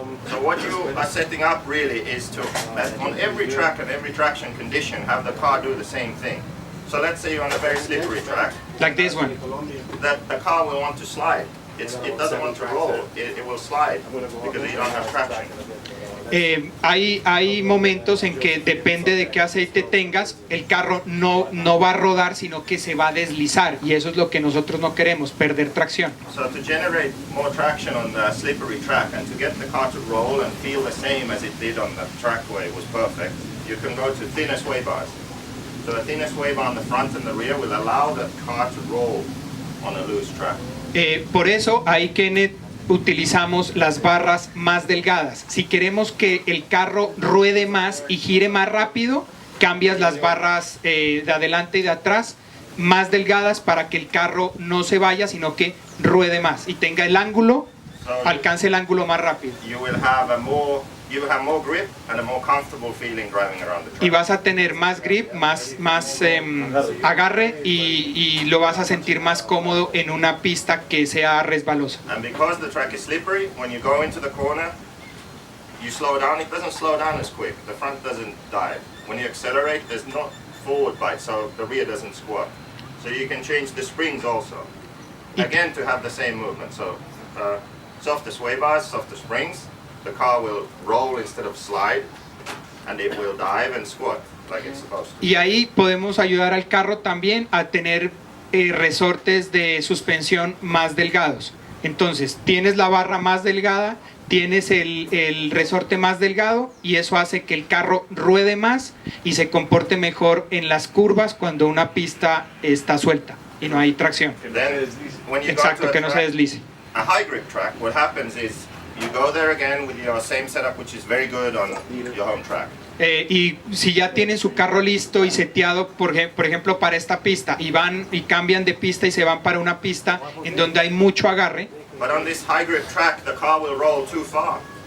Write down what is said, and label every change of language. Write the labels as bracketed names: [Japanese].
[English] So what you are setting up really is to, on every track and every traction condition, have the car do the same thing. So let's say you're on a very slippery track, Like this one. that the car will want to slide. It doesn't want to roll, it will slide because you don't have traction. [Spanish] Hay momentos en que depende de qué aceite tengas, el carro no va a rodar, sino que se va a deslizar, y eso es lo que nosotros no queremos, perder tracción. [English] So to generate more traction on the slippery track and to get the car to roll and feel the same as it did on the trackway was perfect, you can go to thinner sway bars. So the thinner sway bar on the front and the rear will allow the car to roll on a loose track. [Spanish] Por eso ahí, Kenneth, utilizamos las barras más delgadas. Si queremos que el carro ruede más y gire más rápido, cambias las barras de adelante y de atrás más delgadas para que el carro no se vaya, sino que ruede más y tenga el ángulo, alcance el ángulo más rápido. [English] You will have more grip and a more comfortable feeling driving around the track. [Spanish] Y vas a tener más grip, más agarre, y lo vas a sentir más cómodo en una pista que sea resbalosa. [English] And because the track is slippery, when you go into the corner, you slow down. It doesn't slow down as quick. The front doesn't dive. When you accelerate, there's not forward bite, so the rear doesn't squat. So you can change the springs also. Again, to have the same movement. So softer sway bars, softer springs. The car will roll instead of slide, and it will dive and squat like it's supposed to. [Spanish] Y ahí podemos ayudar al carro también a tener resortes de suspensión más delgados. Entonces, tienes la barra más delgada, tienes el resorte más delgado, y eso hace que el carro ruede más y se comporte mejor en las curvas cuando una pista está suelta y no hay tracción. [English] Then, when you [Spanish] Exacto, [English] go to [Spanish] que [English] a [Spanish] no se [English] track, [Spanish] deslice. [English] a high grip track, what happens is you go there again with your same setup, which is very good on your home track. [Spanish] Y si ya tienen su carro listo y seteado, por ejemplo, para esta pista, y van y cambian de pista y se van para una pista en donde hay mucho agarre, [English] But on this high grip track, the car will roll too far.